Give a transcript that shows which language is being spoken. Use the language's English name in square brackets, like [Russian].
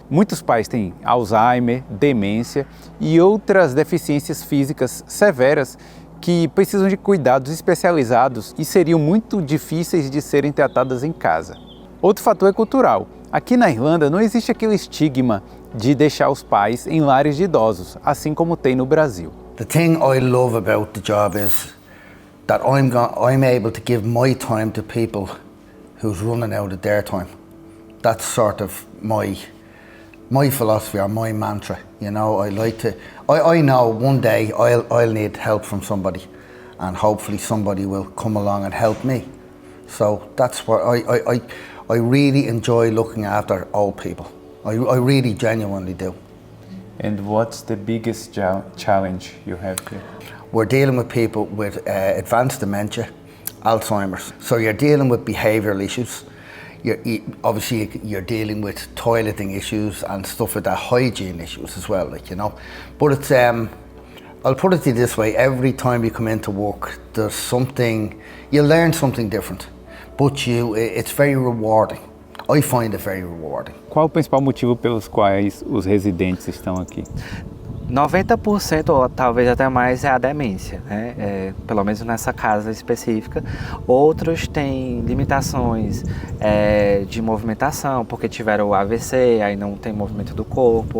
[Portuguese] Muitos pais têm Alzheimer, demência e outras deficiências físicas severas que precisam de cuidados especializados e seriam muito difíceis de serem tratadas em casa. Outro fator é cultural. Aqui na Irlanda não existe aquele estigma de deixar os pais em lares de idosos, assim como tem no Brasil. [English] The thing I love about the job is that I'm able to give my time to people who's running out of their time. That's sort of my philosophy or my mantra, you know. I know one day I'll need help from somebody and hopefully somebody will come along and help me. So that's what I really enjoy looking after old people. I really genuinely do. And what's the biggest challenge you have here? We're dealing with people with advanced dementia, Alzheimer's. So you're dealing with behavioural issues. Obviously you're dealing with toileting issues and stuff like that, hygiene issues as well, like, you know. But it's I'll put it to you this way: every time you come into work, there's something, you learn something different, but it's very rewarding. I find it very rewarding. [Portuguese] Qual o principal motivo pelos quais os residentes estão aqui? 90% ou talvez até mais é a demência, né? Pelo menos nessa casa específica. Outros têm limitações de movimentação, porque tiveram o AVC, aí não tem movimento do corpo.